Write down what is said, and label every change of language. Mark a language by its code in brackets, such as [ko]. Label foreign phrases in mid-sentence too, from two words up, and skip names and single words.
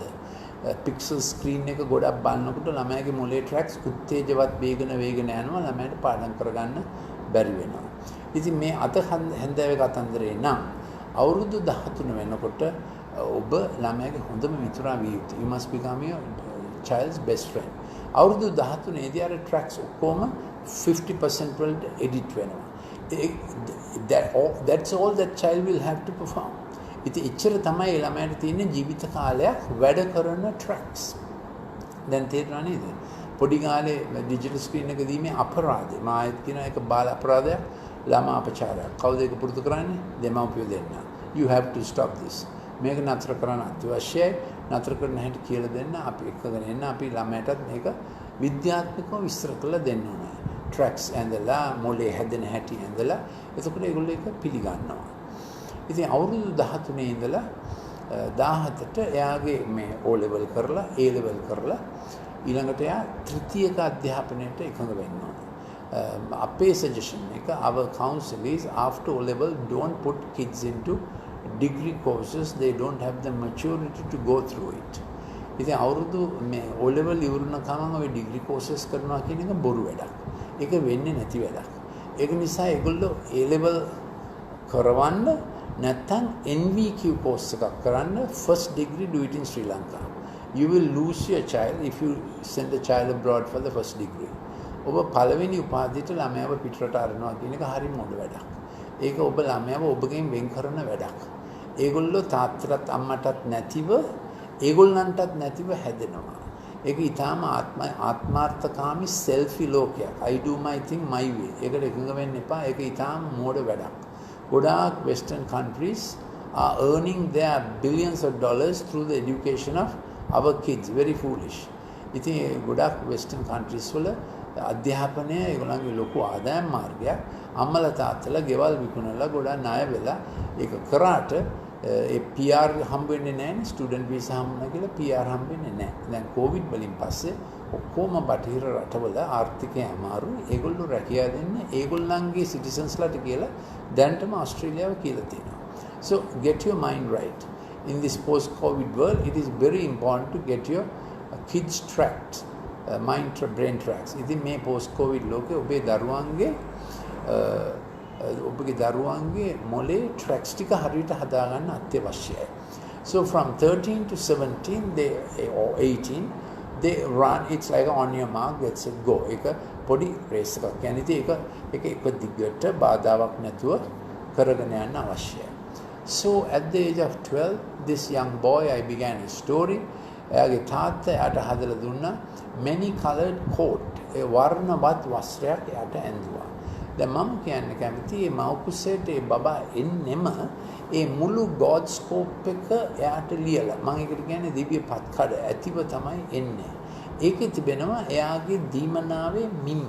[si] පික්සල් ස්ක්‍රීන් එක ගොඩක් බලනකොට ළමයාගේ මොලේ ට්‍රැක්ස් උත්තේජවත් වේගන යනවා. ළමයාට පාඩම් කරගන්න බැරි වෙනවා. ඉතින් මේ අත හැන්දෑවේ කතන්දරේ නම් අවුරුදු 13 වෙනකොට ඔබ ළමයාගේ හොඳම මිතුරා විය යුතුයි. [en] You must become your child's best friend. [si] අවුරුදු 13 දී අර ට්‍රැක්ස් ඔක්කොම 50% වලට එඩිට් වෙනවා. [en] That's all that child will have to perform. [si] ඉතින් එච්චර තමයි ළමයාට තියෙන ජීවිත කාලයක් වැඩ කරන ට්‍රැක්ස්. දැන් තේරුණා නේද? පොඩි කාලේ ඩිජිටල් ස්ක්‍රීන් එක දීමේ අපරාධය. මායත් කියන එක බාල අපරාධයක්, ළමා අපචාරයක්. කවුද ඒක පුරුදු කරන්නේ? දෙමව්පියෝ දෙන්න. [en] You have to stop this. [si] මේක නතර කරන්න අත්‍යවශ්‍යයි. නතර කරන්න හැටි කියලා දෙන්න අපි එක්කගෙන එන්න. අපි ළමයටත් මේක විද්‍යාත්මකව විස්තර කරලා දෙන්න ඕනේ. ට්‍රැක්ස් ඇඳලා මොලේ හැදෙන හැටි ඇඳලා එතකොට ඒගොල්ලෝ ඒක පිළිගන්නවා. ඉතින් අවුරුදු 13 ඉඳලා 17ට එයාගේ මේ O level කරලා A level කරලා ඊළඟට එයා තෘතීයක අධ්‍යාපනයට එකඟ වෙන්න ඕනේ. අපේ සජෙෂන් එක [en] our counsel is after O level don't put kids into degree courses. They don't have the maturity to go through it. [si] ඉතින් අවුරුදු මේ O level ඉවරන ගමන් ඔය [en] degree courses [si] කරනවා කියන එක බොරු වැඩක්. ඒක වෙන්නේ නැති වැඩක්. ඒක නිසා ඒගොල්ලෝ A level කරවන්න නැත්නම් NVQ course එකක් කරන්න. [en] First degree do it in Sri Lanka. You will lose your child if you send a child abroad for the first degree. [si] ඔබ පළවෙනි උපාධියට ළමයාව පිටරට අරනවා කියන එක හරිම මොඩ වැඩක්. ඒක ඔබ ළමයාව ඔබගෙන් වෙන් කරන වැඩක්. ඒගොල්ලෝ තාත්තටත් අම්මටත් නැතිව ඒගොල්ලන්ටත් නැතිව හැදෙනවා. ඒක ඊටාම ආත්මාර්ථකාමී selfie ලෝකයක්. [en] I do my thing my way. [si] ඒකට එකඟ වෙන්න එපා. ඒක ඊටාම මෝඩ වැඩක්. [en] ගොඩාක් western countries are earning their billions of dollars through the education of our kids. Very foolish. [si] ඉතින් ගොඩාක් [en] western countries [si] වල අධ්‍යාපනය ඒගොල්ලන්ගේ ලොකු ආදායම් මාර්ගයක්. අම්මලා තාත්තලා ගෙවල් විකුණලා ගොඩාක් ණය වෙලා ඒක කරාට ඒ PR හම්බ වෙන්නේ නැහැ, ස්ටුඩන්ට් වීසා හම්බ වෙනවා කියලා PR හම්බ වෙන්නේ නැහැ. දැන් කොවිඩ් වලින් පස්සේ ඔක්කොම බටහිර රටවල ආර්ථිකය අමාරුයි. ඒගොල්ලෝ රැකියාව දෙන්නේ ඒගොල්ලන්ගේ සිටිසන්ස්ලාට කියලා දැන්ටම ඕස්ට්‍රේලියාව කියලා තියෙනවා. [en] So get your mind right. In this post-COVID world, it is very important to get your kids tracked, brain tracks. [si] ඉතින් මේ post-COVID ලෝකේ ඔබේ දරුවන්ගේ මොලේ tracks ටික හරියට හදාගන්න අත්‍යවශ්‍යයි. [en] So from 13 to 17 or 18 they run, it's like on your mark, let's say go. [si] ඒක පොඩි රේස් එකක්. කියන්නේ ඒක එක දිගට බාධාවක් නැතුව කරගෙන යන්න අවශ්‍යයි. [en] So at the age of 12, this young boy, I began a story. [si] එයාගේ තාත්තා එයාට හදලා දුන්නා [en] many colored coat. [si] ඒ වර්ණවත් වස්ත්‍රයක් එයාට ඇඳුවා. දැන් මම කියන්න කැමති මේ මව්කුසේට ඒ බබා එන්නෙම ඒ මුළු [en] God scope [si] එක එයාට ලියලා. මම ඒකට කියන්නේ දිව්‍ය පත්කඩ ඇතිව තමයි එන්නේ. ඒකේ තිබෙනවා එයාගේ දීමනාවේ මිම්ම.